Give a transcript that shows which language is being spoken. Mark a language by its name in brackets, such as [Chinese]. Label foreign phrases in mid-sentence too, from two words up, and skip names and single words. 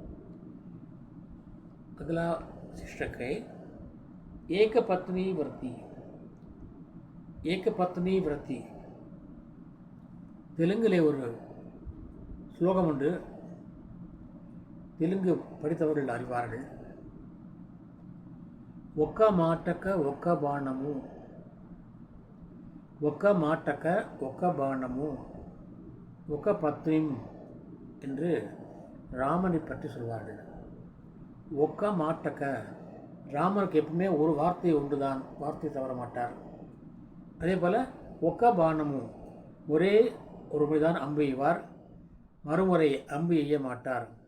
[Hindi] अगला शीर्षक है एक पत्नी व्रती. [Tamil] தெலுங்கிலே ஒரு ஸ்லோகம் உண்டு, தெலுங்கு படித்தவர்கள் அறிவார்கள். [Telugu] ఒక్క మాటక ఒక్క బాణము, ఒక్క మాటక ఒక్క బాణము, ఒక్క பத்னிம் [Tamil] என்று ராமனை பற்றி சொல்வார்கள். [Telugu] ఒక్క మాటక్క, [Tamil] ராமருக்கு எப்பவுமே ஒரு வார்த்தை ஒன்றுதான், வார்த்தை தவற மாட்டார். அதே போல் [Telugu] ఒక్క బాణమూ, [Tamil] ஒரே ஒரு முறைதான் அம்பு எய்வார், மறுமுறை அம்பு எய்ய மாட்டார்.